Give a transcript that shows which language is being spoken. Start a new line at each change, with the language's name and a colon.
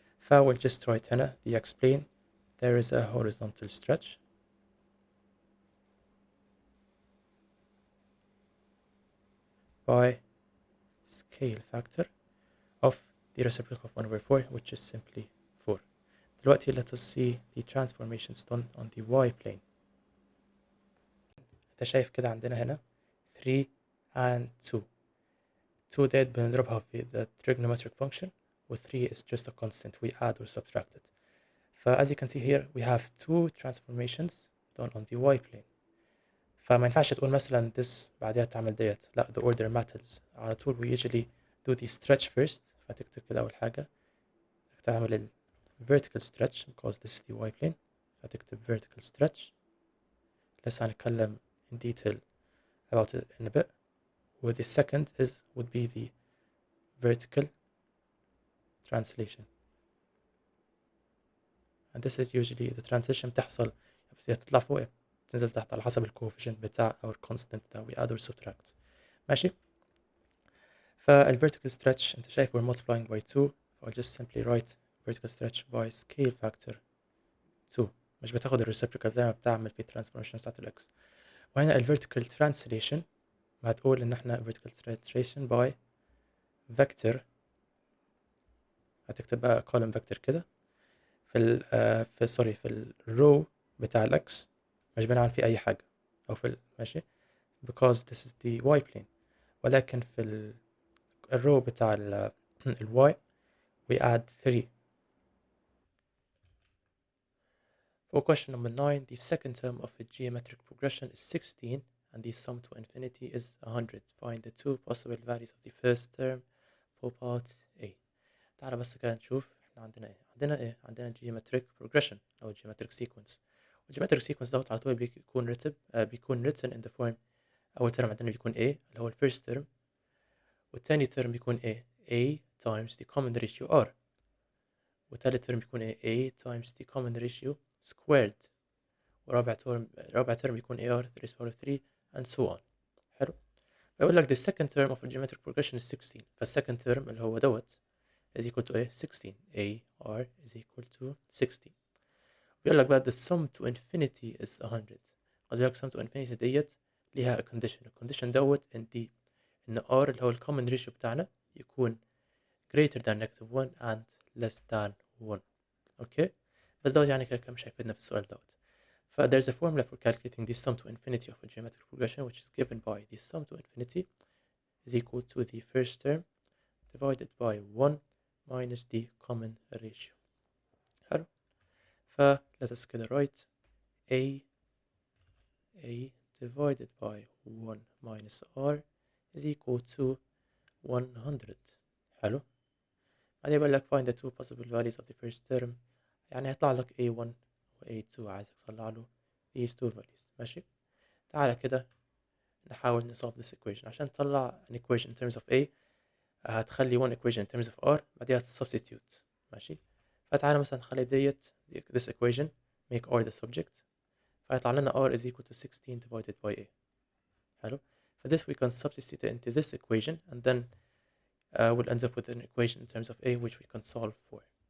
English: I will just write
Arabic: هنا
English: the x plane. There is a horizontal stretch by scale factor of the reciprocal of 1 over 4, which is simply 4.
Arabic: دلوقتي
English: let us see the transformations done on the y plane.
Arabic: انت شايف كده عندنا هنا
English: 3 and 2. 2
Arabic: ديت بنضربها في
English: the trigonometric function, و 3 is just a constant we add or subtract it. As you can see here we have 2 transformations done on the y plane.
Arabic: فما ينفعش تقول مثلا this بعدها تعمل ديت، لا
English: the order matters.
Arabic: على طول we usually do the stretch first. فتكتب كده أول حاجة تعمل ال vertical stretch
English: because this is the y plane. فتكتب vertical stretch.
Arabic: لسه هنتكلم
English: in detail about it in a bit. Where the second would be the vertical translation. And this is usually the translation
Arabic: بتحصل تطلع فوق تنزل تحت على حسب الكوفيشنت بتاع
English: our constant that we add or subtract.
Arabic: ماشي.
English: vertical stretch انت شايف we're multiplying by 2. I'll just simply write vertical stretch by scale factor 2.
Arabic: مش بتاخد الريسبريكال زي ما بتعمل في transformation بتاعت الاكس.
English: وهنا vertical translation
Arabic: ما هتقول ان احنا
English: vertical translation by vector
Arabic: هتكتب بقى column vector كده في في الرو بتاع الاكس مش بنعمل فيه اي حاجة، او ماشي
English: because this is the y plane،
Arabic: ولكن في الرو بتاع الواي
English: we add 3. For question number 9, the second term of a geometric progression is 16 and the sum to infinity is 100. Find the two possible values of the first term for part A.
Arabic: تعالى بس كده نشوف احنا عندنا geometric progression أو geometric sequence.
English: geometric sequence
Arabic: دوت على طول بيكون
English: written in the form.
Arabic: أول term عندنا بيكون A اللي هو ال first term، والتاني term بيكون A times the common ratio R، والتالت term بيكون A times the common ratio squared، ورابع term بيكون AR 3 raised power 3
English: and so on.
Arabic: حلو. بيقول لك
English: the second term of a geometric progression is 16، فالsecond term اللي هو دوت is equal to 16. AR is equal to 16. بيقول لك بقى the sum to infinity is 100.
Arabic: خد بالك sum to infinity ديت ليها condition. الcondition دوت ان R اللي هو common ratio بتاعنا يكون
English: greater than -1 and less than 1.
Arabic: اوكي، بس دوت يعني كده مش هيفيدنا في السؤال دوت.
English: ف there's a formula for calculating the sum to infinity of a geometric progression which is given by the sum to infinity is equal to the first term divided by 1 minus the common ratio.
Arabic: حلو.
English: ف
Arabic: let us كده
English: write A divided by 1 minus R is equal to 100.
Arabic: حلو. بعدين بقول لك
English: find the two possible values of the first term،
Arabic: يعني هيطلع لك A1 و A2 عايزك تطلع له
English: these two values.
Arabic: ماشي. تعالى كده نحاول نsolve this equation. عشان تطلع
English: an equation in terms of A
Arabic: هتخلي
English: one equation in terms of R بعديها substitute.
Arabic: ماشي. فتعالى مثلا نخلي ديت
English: this equation make R the subject،
Arabic: فيطلع لنا
English: R is equal to 16 divided by A.
Arabic: حلو.
English: For this we can substitute it into this equation and then we'll end up with an equation in terms of A which we can solve for.